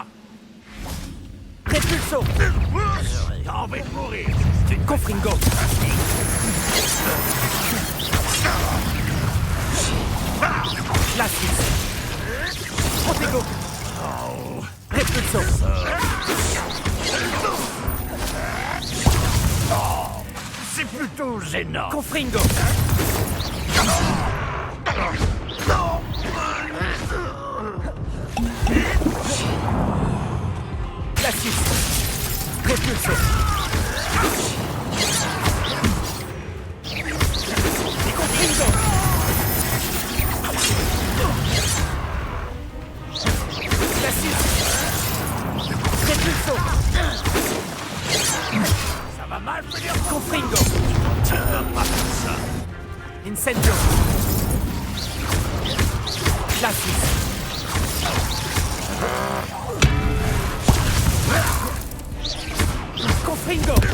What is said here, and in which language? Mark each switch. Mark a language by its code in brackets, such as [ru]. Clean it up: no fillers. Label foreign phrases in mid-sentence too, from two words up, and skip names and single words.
[fr] Répulso. T'as envie de mourir. Confringo. Glacis. Protego. Répulso. C'est plutôt gênant. Confringo. Glacis. Répulso. Confringo. Glacis. Répulso. Ça va mal finir. Confringo. Tu vas pas faire ça. Incendio. Glacis. Confringo.